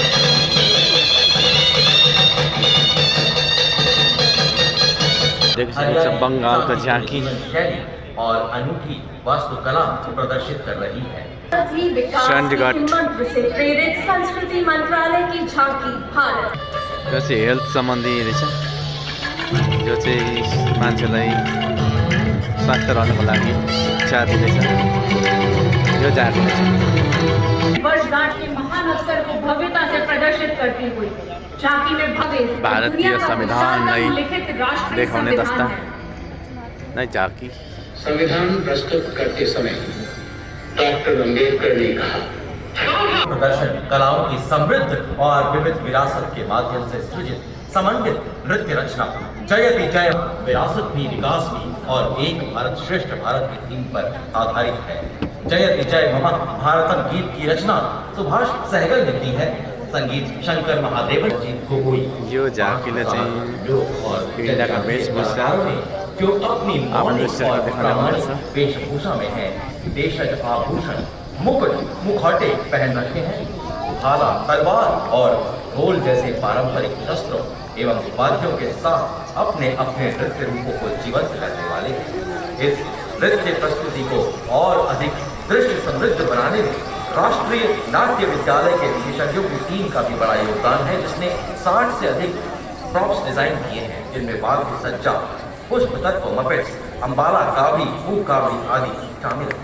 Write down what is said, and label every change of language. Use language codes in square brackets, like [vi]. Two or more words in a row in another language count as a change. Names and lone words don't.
[hi] देख सकते हैं बंगाल का झांकी शैली और अनूठी वास्तुकला प्रदर्शित कर रही है। चंडीगढ़। मंत्र से प्रेरित संस्कृति मंत्रालय की झांकी भारत। [ne] यो चाहिँ हेल्थ सम्बन्धी रहेछ, जो चाहिँ मान्छेलाई स्वास्थ्य रहनको लागि शिक्षा दिँदैछ। यो झाँकी रहेछ। [hi] वर्षगांठ के महान अवसर को भव्यता से प्रदर्शित करती हुई झांकी में भव्य भारतीय संविधान नहीं लिखित राष्ट्रीय [ne] देखाउने संविधान दस्ता [hi] है। [ne] नै झाँकी। [hi] संविधान प्रस्तुत करते समय डॉक्टर अम्बेडकर ने कहा, प्रदर्शन कलाओं की समृद्ध और विविध विरासत के माध्यम से सृजित समन्वित नृत्य रचना जयति जय विरासत भी विकास भी और एक भारत श्रेष्ठ भारत की थीम पर आधारित है। जयति जय मम भारतम गीत की रचना सुभाष सहगल ने की है। संगीत शंकर महादेवन जी गोगोई। [ne] यो झाँकीले चाहिँ इंडियाका वेशभूषा [hi] जो अपनी [ne] आफ्नो शरीर देखाउने गर्छ। [hi] वेशभूषा में है। देशज आभूषण मुकुट मुखौटे पहन रखे हैं। भाला तलवार और ढोल जैसे पारंपरिक शस्त्रों एवं वाद्यों के साथ अपने अपने नृत्य रूपों को जीवंत करने वाले हैं। इस नृत्य प्रस्तुति को और अधिक दृश्य समृद्ध बनाने में राष्ट्रीय नाट्य विद्यालय के विशेषज्ञों की टीम का भी बड़ा योगदान है, जिसने 60 से अधिक [en] props design [hi] किए हैं, जिनमें वाद्य सज्जा, पुष्प तत्व, मपेट्स, अंबाला कावड़ी, फूक कावड़ी आदि शामिल हैं।